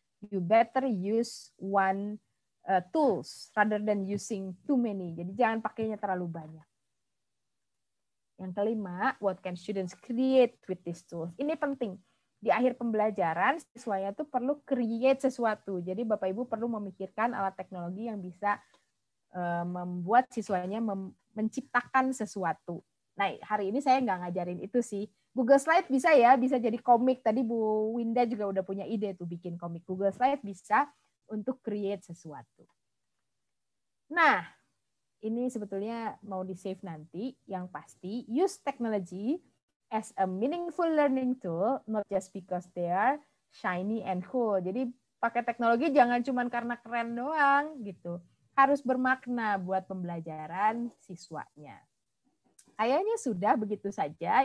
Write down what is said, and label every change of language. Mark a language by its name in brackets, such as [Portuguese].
[English] You better use one tools rather than using too many. [Indonesian] Jadi jangan pakainya terlalu banyak. Yang kelima, [English] what can students create with these tools? [Indonesian] Ini penting. Di akhir pembelajaran, siswanya tuh perlu create sesuatu. Jadi Bapak Ibu perlu memikirkan alat teknologi yang bisa membuat siswanya menciptakan sesuatu. Nah, hari ini saya nggak ngajarin itu sih. Google Slide bisa ya, bisa jadi komik. Tadi Bu Winda juga udah punya ide tuh bikin komik. Google Slide bisa untuk create sesuatu. Nah, ini sebetulnya mau di-save nanti. Yang pasti, [English] use technology as a meaningful learning tool, not just because they are shiny and cool. [Indonesian] Jadi pakai teknologi jangan cuma karena keren doang gitu. Harus bermakna buat pembelajaran siswanya. Kayaknya sudah begitu saja.